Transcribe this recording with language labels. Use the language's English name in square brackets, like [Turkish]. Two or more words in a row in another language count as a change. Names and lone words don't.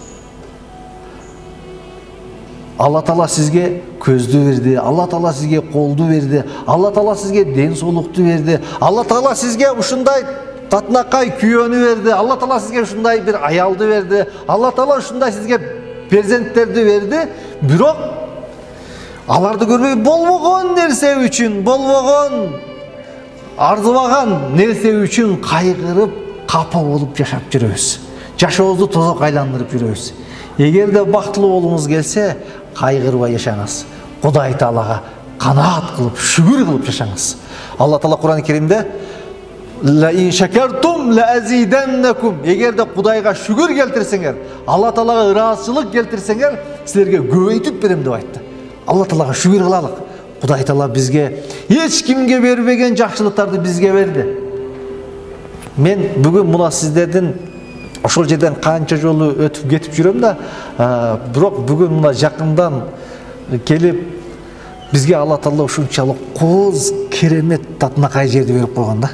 [Kyrgyz] Алла Таала сизге көздү берди, Алла Таала сизге колду берди, Алла Таала сизге ден соолукту берди, Алла Таала сизге ушундай татынакай күйөөнү берди, Алла Таала сизге ушундай бир аялды берди, Алла Таала ушундай сизге перзенттерди берди, бирок аларды көрбөй болбогон нерсе үчүн, болбогон арзыбаган нерсе үчүн кайгырып, капа болуп жашап жүрөбүз. Жашообузду тозок айландырып жүрөбүз. Эгерде бактылуу болуңуз келсе, кайгырбай жашаңыз. Кудай Таалага канаат кылып, шүгүр кылып жашаңыз. Алла Таала Кур'ан-ы Керимде [Arabic] «لئن شكرتم لأزيدنكم». [Kyrgyz] Эгерде Кудайга шүгүр келтирсеңер, Алла Таалага ыраазычылык келтирсеңер, силерге көбөйтүп берем деп айтты. Алла Таалага шүгүр кылалык. Кудай Таала бизге эч кимге бербеген жакшылыктарды бизге берди. Мен бүгүн мына сиздердин ошол жерден канча жолу өтүп кетип жүрөм да, бирок бүгүн мына жакындан келип Бизге Алла Таала ушунчалык коз керемет татынакай жерди берип койгон да.